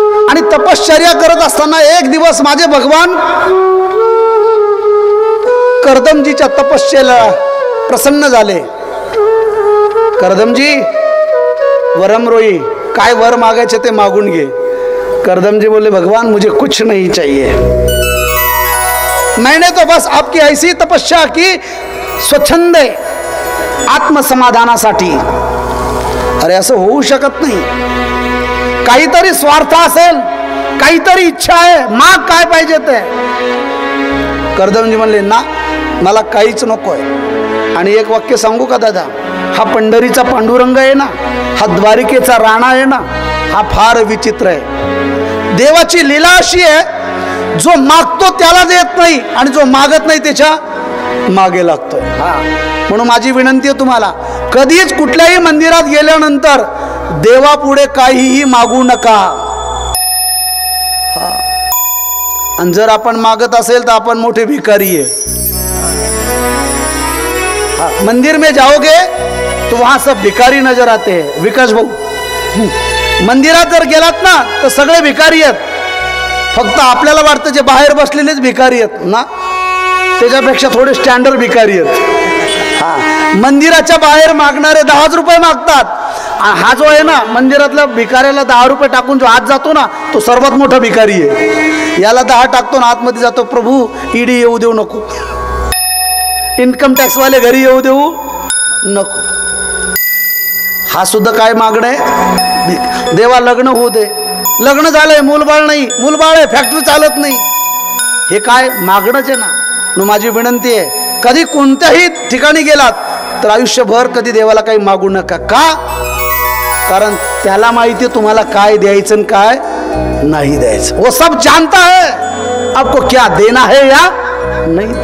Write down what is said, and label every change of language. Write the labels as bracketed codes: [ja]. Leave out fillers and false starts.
[mr] आणि तपश्चर्या करत असताना एक दिवस माझे भगवान करदमजीच्या तपश्चर्याला प्रसन्न झाले. करदमजी वरम रोई, काय वर मागायचे ते मागून घे. [hi] करदमजी बोले, भगवान मुझे कुछ नहीं चाहिए, मैंने तो बस आपकी ऐसी तपस्या की [mr] स्वच्छंद आत्मसमाधानासाठी. अरे असं होऊ शकत नाही. काहीतरी स्वार्थ असेल, काहीतरी इच्छा आहे, माग काय पाहिजे ते. करदमजी म्हणले, ना मला काहीच नकोय. आणि एक वाक्य सांगू का दादा, हा पंढरीचा पांडुरंग आहे ना, हा द्वारिकेचा राणा आहे ना, हा फार विचित्र आहे. देवाची लीला अशी आहे, जो मागतो त्याला देत नाही आणि जो मागत नाही त्याच्या मागे लागतोय. म्हणून माझी विनंती आहे तुम्हाला, कधीच कुठल्याही मंदिरात गेल्यानंतर देवापुढे काहीही मागू नका. आणि जर आपण मागत असेल तर आपण मोठे भिकारी आहे. [hi] मंदिर में जाओगे तो वहां सब भिकारी नजर आते हैं. [mr] विकास भाऊ, मंदिरात जर गेलात ना तर सगळे भिकारी आहेत. फक्त आपल्याला वाटतं जे बाहेर बसलेलेच भिकारी आहेत ना, त्याच्यापेक्षा थोडे स्टँडर्ड भिकारी आहेत. मंदिराच्या बाहेर मागणारे 10 रुपये मागतात. हा जो आहे ना मंदिरातल्या भिकाऱ्याला 10 रुपये टाकून जो आत जातो ना, तो सर्वात मोठा भिकारी आहे. याला 10 टाकतो ना आतमध्ये जातो. प्रभू ईडी येऊ देऊ नको, इन्कम टॅक्स वाले घरी येऊ देऊ नको. हा सुद्धा काय मागणं आहे. देवा लग्न होऊ दे, लग्न झालंय मूलबाळ नाही, मूलबाळ आहे फॅक्टरी चालत नाही, हे काय मागणंच आहे ना. माझी विनंती आहे, कधी कोणत्याही ठिकाणी गेलात तर आयुष्यभर कधी देवाला काही मागू नका. का? कारण त्याला माहिती आहे तुम्हाला काय द्यायचं आणि काय नाही द्यायचं. [hi] वो सब जानता है आपको क्या देना है या नहीं.